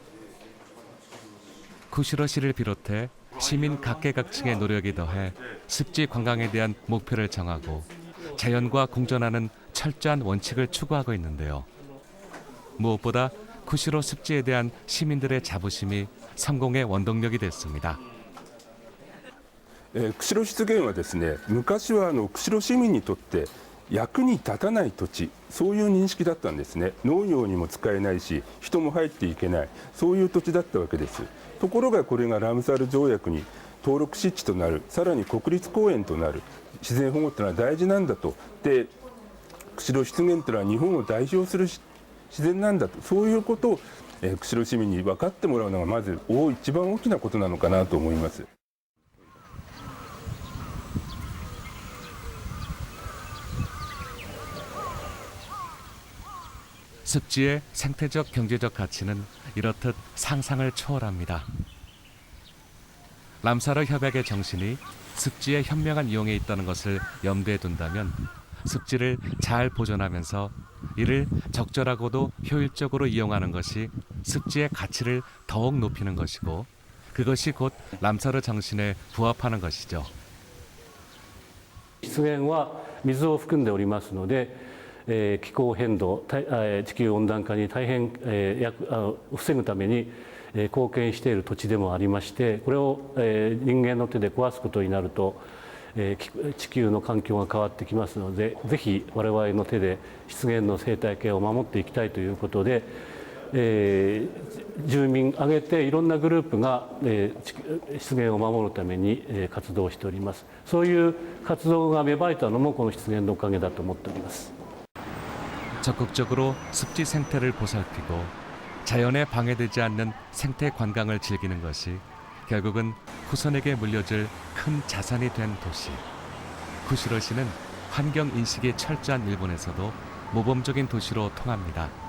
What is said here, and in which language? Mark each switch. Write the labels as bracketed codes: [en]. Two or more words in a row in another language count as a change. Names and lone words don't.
[ko] 쿠시로시를 비롯해 시민 각계각층의 노력이 더해 습지 관광에 대한 목표를 정하고 자연과 공존하는 철저한 원칙을 추구하고 있는데요. 무엇보다 쿠시로 습지에 대한 시민들의 자부심이 성공의 원동력이 됐습니다. [ja] 釧路湿原はですね、昔は釧路市民にとって役に立たない土地、そういう認識だったんですね。農業にも使えないし、人も入っていけない、そういう土地だったわけです。ところがこれがラムサール条約に登録湿地となる、さらに国立公園となる、自然保護ってのは大事なんだと。で、釧路湿原ってのは日本を代表する自然なんだと、そういうことを、釧路市民に分かってもらうのがまず一番大きなことなのかなと思います。 [ko] 습지의 생태적 경제적 가치는 이렇듯 상상을 초월합니다. 람사르 협약의 정신이 습지의 현명한 이용에 있다는 것을 염두에 둔다면 습지를 잘 보존하면서 이를 적절하고도 효율적으로 이용하는 것이 습지의 가치를 더욱 높이는 것이고 그것이 곧 람사르 정신에 부합하는 것이죠. [ja] 湿原は水を含んでおりますので、気候変動、地球温暖化に大変、防ぐために貢献している土地でもありまして、これを人間の手で壊すことになると地球の環境が変わってきますので、ぜひ我々の手で湿原の生態系を守っていきたいということで、住民挙げていろんなグループが湿原を守るために活動しております。そういう活動が芽生えたのもこの湿原のおかげだと思っております。 [ko] 적극적으로 습지 생태를 보살피고 자연에 방해되지 않는 생태 관광을 즐기는 것이 결국은 후손에게 물려줄 큰 자산이 된 도시. 구시로시는 환경 인식이 철저한 일본에서도 모범적인 도시로 통합니다.